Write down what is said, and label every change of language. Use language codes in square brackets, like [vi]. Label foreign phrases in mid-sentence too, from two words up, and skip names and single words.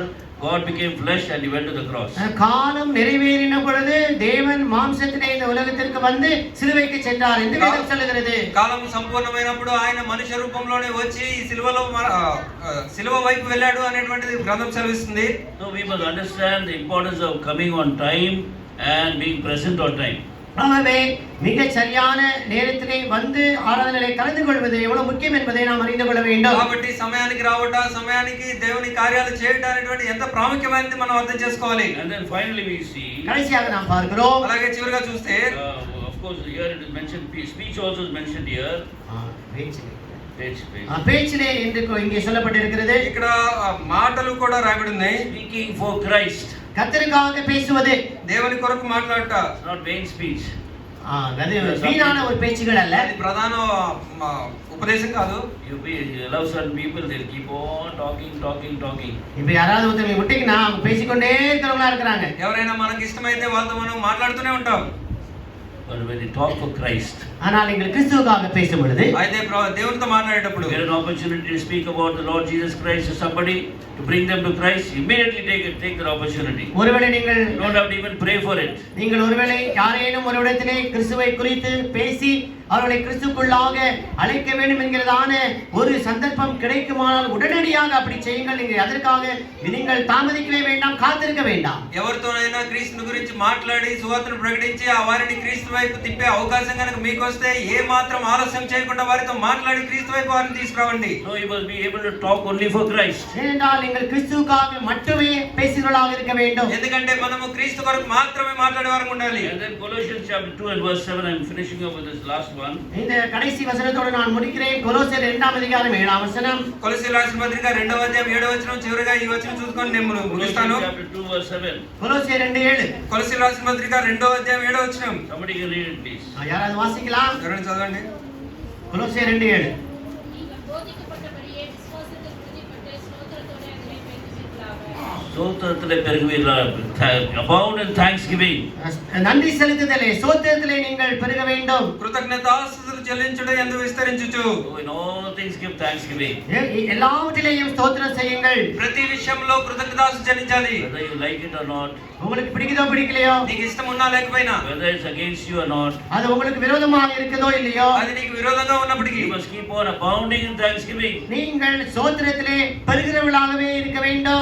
[en] God became flesh and he went to the cross. [ta] காலம் நிறைவேறின பொழுது தேவன் மாம்சத்திலே இந்த உலகத்திற்கு வந்து சிலுவைக்கு சென்றார் என்று வேதம் சொல்லுகிறது. [te] కాలం సంపూర్ణమైనప్పుడు ఆయన మనుష్య రూపంలోనే వచ్చి ఈ సిలువ వైపు వెళ్ళాడు అనేటువంటిది గ్రంథం సెలవిస్తుంది. [en] So we must understand the importance of coming on time and being present on time. [ta] ஆகவே மிக சரியான நேரத்திலே வந்து ஆராதனையிலே கலந்து கொள்வது எவ்வளவு முக்கியம் என்பதை நாம் அறிந்து கொள்ள வேண்டும். [te] కాబట్టి సమయానికి రావట, సమయానికి దేవుని కార్యాలు చేయడం అనేటువంటి ఎంత ప్రాముఖ్యమైనది మనం అర్థం చేసుకోవాలి. [en] And then finally we see, [ta] கடைசியாக நாம் பார்க்கிறோம், [te] అలాగే చివరిగా చూస్తే [en] of course here it is mentioned, speech also is mentioned here. Page. [ta] பேச்சிலே என்று இங்கே சொல்லப்பட்டிருக்கிறது. [te] ఇక్కడ మాటలు కూడా రాయబడి ఉన్నాయి. [en] Speaking for Christ. [ta] கர்த்தருக்காக பேசுவது, [te] దేవుని కొరకు మాట్లాడట. [en] It's not vain speech. [ta] அது வீணான ஒரு பேச்சுகள் அல்ல. [te] అది ప్రధాన ఉపదేశం కాదు. [en] You allow certain people, they'll keep on talking. [ta] இப்ப யாராவது ஒருத்தவங்க விட்டீங்கன்னா அவங்க பேசிக்கொண்டே இருக்கிறவங்களா இருக்கிறாங்க. [te] ఎవరైనా మనకి ఇష్టమైతే వాళ్ళతో మనం మాట్లాడుతూనే ఉంటాం. [en] But when they talk for Christ, [ta] ஆனால் நீங்கள் கிறிஸ்துவுக்காக பேசும் பொழுது, [te] అయితే దేవునితో మాట్లాడేటప్పుడు [en] get an opportunity to speak about the Lord Jesus Christ to somebody, to bring them to Christ, immediately take that opportunity. [ta] ஒருவேளை நீங்கள் [en] You don't have to even pray for it. [ta] நீங்கள் ஒருவேளை யாரேனும் ஒரு இடத்திலே கிறிஸ்துவை குறித்து பேசி அவர்களை கிறிஸ்துக்குள்ளாக அழைக்க வேண்டும் என்கிறதான ஒரு சந்தர்ப்பம் கிடைக்குமானால் உடனடியாக அப்படி செய்யுங்கள். நீங்கள் அதற்காக நீங்கள் தாமதிக்கவே வேண்டாம், காத்திருக்க வேண்டாம். [te] ఎవరితోనైనా క్రీస్తుని గురించి మాట్లాడి సువార్తను ప్రకటించి ఆ వారిని క్రీస్తు వైపు తిప్పే అవకాశం కనుక మీకు వస్తే ఏ మాత్రం ఆలస్యం చేయకుండా వారితో మాట్లాడి క్రీస్తు వైపు వారిని తీసుకురావండి. [en] No, you must be able to talk only for Christ. [ta] ஏனென்றால் நீங்கள் கிறிஸ்துவுக்காக மட்டுமே பேசுகிறவர்களாக இருக்க வேண்டும். [te] ఎందుకంటే మనము క్రీస్తు కొరకు మాత్రమే మాట్లాడే వారం ఉండాలి. [en] And then Colossians chapter 2 and verse 7, I'm finishing up with this last one. [ta] இந்த கடைசி வசனத்தோடு நான் முடிக்கிறேன். கொலோசியர் 2 அதிகாரம் 7 வசனம். [te] కొలొస్సీయుల రాసిన పత్రిక 2వ అధ్యాయం 7వ వచనం చివరిగా ఈ వచనం చూసుకొని నేను ముగిస్తాను. [en] Colossians chapter 2 verse 7. [ta] கொலோசியர் 2:7. [te] కొలొస్సీయుల రాసిన పత్రిక 2వ అధ్యాయం 7వ వచనం. [en] Somebody can read it please. [ta] யாராவது வாசிக்கலாம்? [te] ఎవరైనా చదవండి. [ta] கொலோசியர் 2:7. நீங்கள் போதிக்கப்பட்டபடியே விசுவாசத்தில் உறுதிப்பட்டு ஸ்தோத்திரத்தோடே அதிலே பெருகுவீர்களாக. ஸ்தோத்திரத்திலே பெருகுவீர்களாக. [en] Abound in thanksgiving. [ta] நன்றி செலுத்துதலே, ஸ்தோத்திரத்திலே நீங்கள் பெருக வேண்டும். [te] కృతజ్ఞతాస్తుతులు చెల్లించుట యందు విస్తరించుచు. [en] In all things give thanksgiving. [ta] எல்லாவற்றிலேயும் ஸ்தோத்திரம் செய்யுங்கள். [te] ప్రతి విషయంలో కృతజ్ఞతాస్తు చెల్లించాలి. [en] Whether you like it or not, [ta] உங்களுக்கு பிடிக்குதோ பிடிக்கலையோ, [te] నీకు ఇష్టం ఉన్నా లేకపోయినా, [en] whether it's against you or not, [ta] அது உங்களுக்கு விரோதமாக இருக்குதோ இல்லையோ, [te] అది నీకు విరోధంగా ఉన్నప్పటికీ [en] you must keep on abounding in thanksgiving. [ta] நீங்கள் ஸ்தோத்திரத்திலே பெருகிறவர்களாகவே இருக்க வேண்டும்.